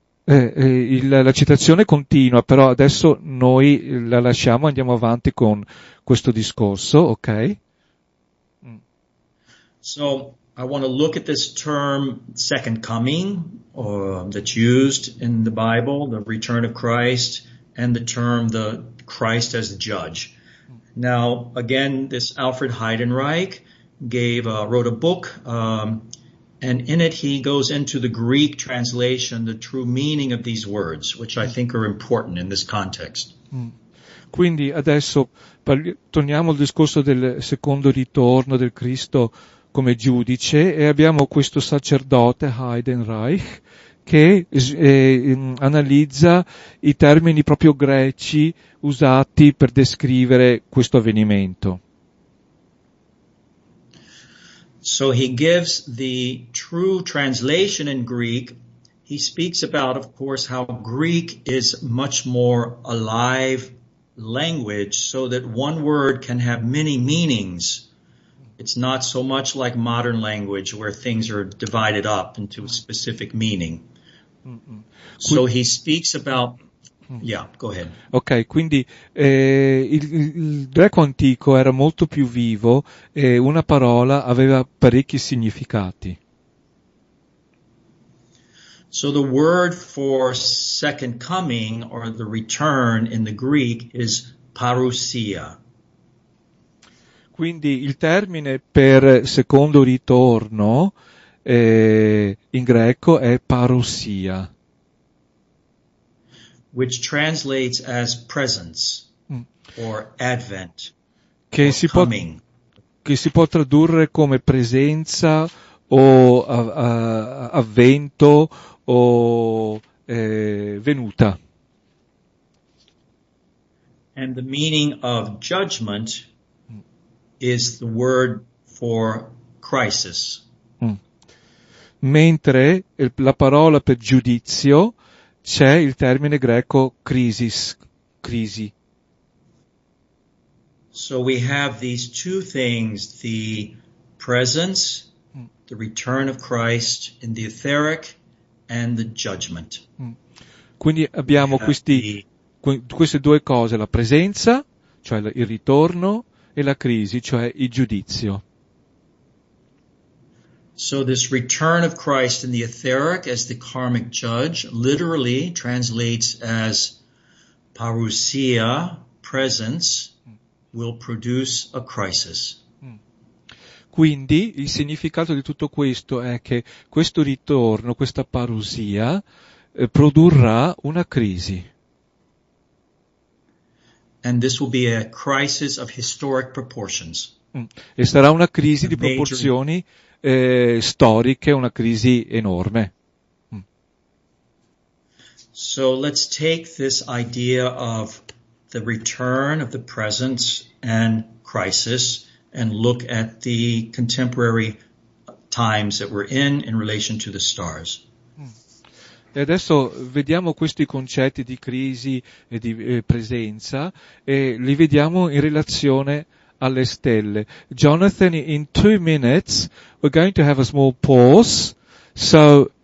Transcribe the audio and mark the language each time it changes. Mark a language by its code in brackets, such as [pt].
[it] La citazione continua, però adesso noi la lasciamo, andiamo avanti con questo discorso, ok? [en] So I want to look at this term second coming that's used in the Bible, the return of Christ, and the term the Christ as judge. Now, again, this Alfred Heidenreich wrote a book, and in it he goes into the Greek translation, the true meaning of these words, which I think are important in this context. [it] Quindi adesso torniamo al discorso del secondo ritorno del Cristo come giudice e abbiamo questo sacerdote Heidenreich che analizza i termini proprio greci usati per descrivere questo avvenimento. [en] So he gives the true translation in Greek. He speaks about, of course, how Greek is much more alive language so that one word can have many meanings. It's not so much like modern language where things are divided up into a specific meaning. So he speaks about Yeah, go ahead. [it] Ok, quindi il greco antico era molto più vivo e una parola aveva parecchi significati. [en] So the word for second coming or the return in the Greek is parousia. [it] Quindi il termine per secondo ritorno in greco è parousia. [en] Which translates as presence or advent [it] Che [en] or [it] si può [en] coming. [it] che si può tradurre come presenza o avvento o venuta. [en] And the meaning of judgment is the word for crisis. [it] Mentre la parola per giudizio c'è il termine greco crisis, crisi. [en] So we have these two things, the presence, the return of Christ in the etheric, and the judgment. [it] Quindi abbiamo queste due cose, la presenza, cioè il ritorno, e la crisi, cioè il giudizio. [en] So this return of Christ in the etheric as the karmic judge literally translates as parousia, presence, will produce a crisis. [it] Quindi il significato di tutto questo è che questo ritorno, questa parousia, produrrà una crisi. [en] And this will be a crisis of historic proportions. [it] E sarà una crisi di proporzioni storiche, una crisi enorme. [en] So let's take this idea of the return of the presence and crisis and look at the contemporary times that we're in relation to the stars. [it] E adesso vediamo questi concetti di crisi e di presenza e li vediamo in relazione alle stelle. [en] Jonathan, in 2 minutes we're going to have a small pause, so